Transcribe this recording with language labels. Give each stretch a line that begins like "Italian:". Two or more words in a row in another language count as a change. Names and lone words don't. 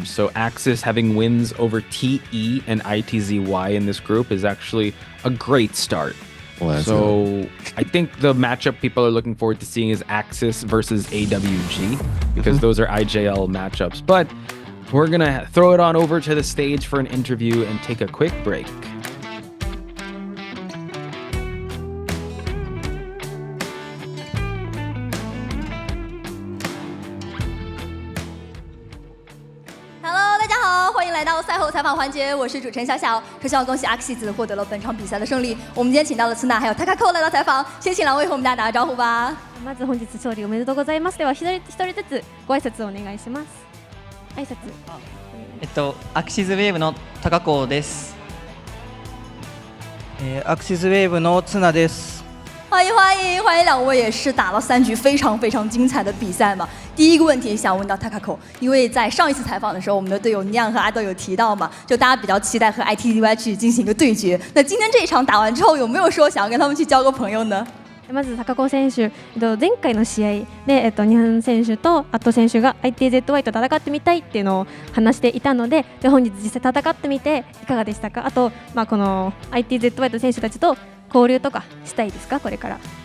English: So AXIZ having wins over TE and ITZY in this group is actually a great start. Well, so I think the matchup people are looking forward to seeing is AXIZ versus AWG, because those are IJL matchups. But we're going to throw it on over to the stage for an interview and take a quick break.
Chinese: 来到赛后采访环节，我是主持人小小。首先要恭喜AXIZ获得了本场比赛的胜利。我们今天请到了COAⅧ还有TAKAKO来到采访，先请两位和我们大家打个招呼吧。
Japanese: まず本日勝利おめでとうございます。では一人ずつご挨拶をお願いします。挨拶。 AXIZウェーブのTAKAKOです。 AXIZウェーブのCOAⅧです。
Chinese: 欢迎两位，也是打了3局非常精彩的比赛嘛。第一个问题想问到TAKAKO，因为在上一次采访的时候，我们的队友酿和阿豆有提到嘛，就大家比较期待和 ITZY 去进行一个对决。那今天这一场打完之后，有没有说想要跟他们去交个朋友呢？
Japanese: まずTAKAKO選手、前回の試合で、日本選手とアット選手が ITZY と戦ってみたいっていうのを話していたので、本日実際戦ってみていかがでしたか？あと、この ITZY と選手たちと交流とかしたいですか？これから。